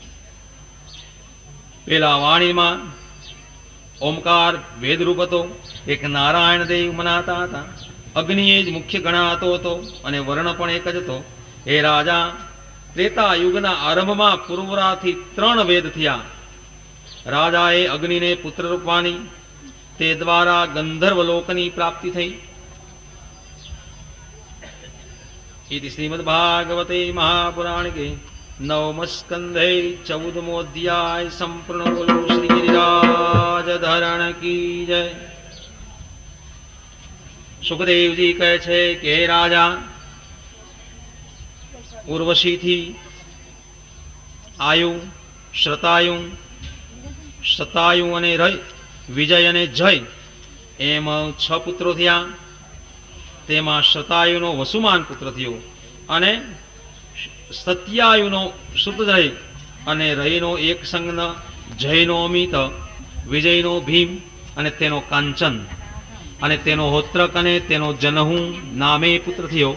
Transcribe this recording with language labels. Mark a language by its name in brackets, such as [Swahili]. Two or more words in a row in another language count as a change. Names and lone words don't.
[Gujarati] પેલા વાણીમાં ઓમકાર વેદરૂપ હતો, એક નારાયણ દેવ મનાતા હતા. અગ્નિ જ મુખ્ય ગણાતો હતો અને વર્ણ પણ એક જ હતો. હે રાજા, ત્રેતા યુગના આરંભમાં પૂર્વરાથી 3 વેદ થયા. રાજાએ અગ્નિને પુત્ર રૂપવાની, તે દ્વારા ગંધર્વ લોકની પ્રાપ્તિ થઈ. [Sanskrit] इति श्रीमद्भागवते महापुराणे नवम स्कंधे 14मो अध्याय संपूर्ण। [Hindi] बोलो श्री गिरिराज धरण की जय। [Gujarati] सुखदेवजी કહે છે કે રાજા, ઉર્વશીથી આયુ, શતાયુ અને વિજય અને જય એમ 6 પુત્રો થયા. તેમાં શતાયુનો વસુમાન પુત્ર થયો અને સત્યાયુનો સુતજય અને રયનો એક સંગન, જયનો અમિત, વિજયનો ભીમ અને તેનો કાંચન અને તેનો હોત્રક અને તેનો જનહુ નામે પુત્ર થયો.